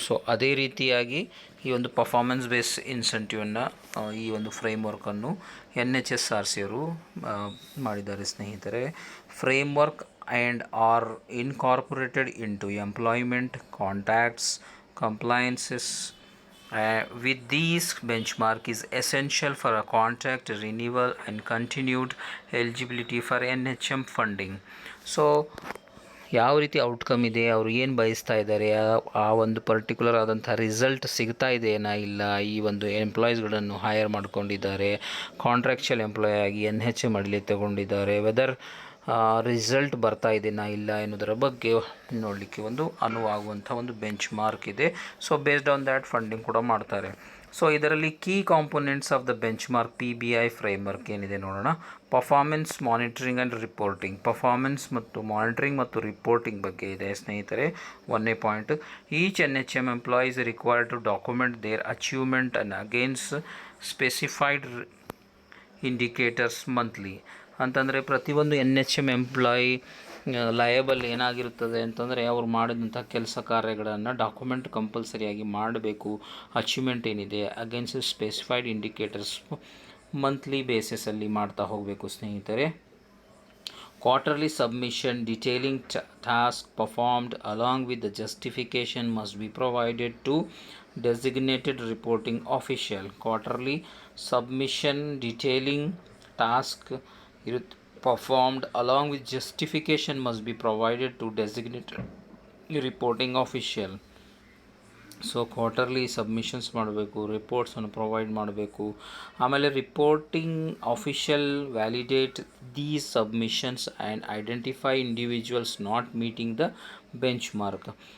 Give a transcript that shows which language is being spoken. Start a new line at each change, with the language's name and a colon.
Kannada: So ಅದೇ ರೀತಿಯಾಗಿ ಈ ಒಂದು ಪರ್ಫಾರ್ಮೆನ್ಸ್ ಬೇಸ್ ಇನ್ಸೆಂಟಿವನ್ನು ಈ ಒಂದು ಫ್ರೇಮ್ವರ್ಕನ್ನು NHSRC ಅವರು ಮಾಡಿದ್ದಾರೆ ಸ್ನೇಹಿತರೆ.
English: Framework and are incorporated into employment contacts compliances with these benchmark is essential for a contract renewal and continued eligibility for NHM funding.
Kannada: So ಯಾವ ರೀತಿ ಔಟ್ಕಮ್ ಇದೆ, ಅವರು ಏನು ಬಯಸ್ತಾ ಇದ್ದಾರೆ, ಆ ಒಂದು ಪರ್ಟಿಕ್ಯುಲರ್ ಆದಂಥ ರಿಸಲ್ಟ್ ಸಿಗ್ತಾ ಇದೆಯಾ ಇಲ್ಲ, ಈ ಒಂದು ಎಂಪ್ಲಾಯೀಸ್ಗಳನ್ನು ಹೈಯರ್ ಮಾಡ್ಕೊಂಡಿದ್ದಾರೆ, ಕಾಂಟ್ರಾಕ್ಚುಯಲ್ ಎಂಪ್ಲಾಯ್ ಆಗಿ NHM ಅಡಿಲಿ ತಗೊಂಡಿದ್ದಾರೆ, ವೆದರ್ ರಿಸಲ್ಟ್ ಬರ್ತಾ ಇದೆಯಾ ಇಲ್ಲ ಎನ್ನುವುದರ ಬಗ್ಗೆ ನೋಡಲಿಕ್ಕೆ ಒಂದು ಅನುವಾಗುವಂಥ ಒಂದು ಬೆಂಚ್ ಮಾರ್ಕ್ ಇದೆ.
English: so based on that funding
Kannada: ಕೂಡ ಮಾಡ್ತಾರೆ.
English: so
Kannada: ಇದರಲ್ಲಿ
English: key components of the benchmark PBI framework
Kannada: ಏನಿದೆ ನೋಡೋಣ.
English: performance monitoring and reporting, performance ಮತ್ತು monitoring ಮತ್ತು reporting
Kannada: ಬಗ್ಗೆ ಇದೆ ಸ್ನೇಹಿತರೆ.
English: 1ನೇ point, each NHM employees required to document their achievement and against specified indicators monthly.
Kannada: ಅಂತಂದರೆ ಪ್ರತಿಯೊಂದು NHM ಎಂಪ್ಲಾಯಿ ಲಯಬಲ್ ಏನಾಗಿರುತ್ತದೆ ಅಂತಂದರೆ ಅವರು ಮಾಡಿದಂಥ ಕೆಲಸ ಕಾರ್ಯಗಳನ್ನು ಡಾಕ್ಯುಮೆಂಟ್ ಕಂಪಲ್ಸರಿಯಾಗಿ ಮಾಡಬೇಕು. ಅಚೀವ್ಮೆಂಟ್ ಏನಿದೆ
English: against specified indicators monthly
Kannada: ಬೇಸಿಸಲ್ಲಿ ಮಾಡ್ತಾ ಹೋಗಬೇಕು ಸ್ನೇಹಿತರೆ.
English: Quarterly submission detailing task performed along with the justification must be provided to designated reporting official. Quarterly submission detailing task performed along with justification must be provided to designated reporting official.
Kannada: So quarterly submissions ಮಾಡಬೇಕು, ರಿಪೋರ್ಟ್ಸನ್ನು provide ಮಾಡಬೇಕು. ಆಮೇಲೆ
English: Reporting official validate these submissions and identify individuals not meeting the benchmark.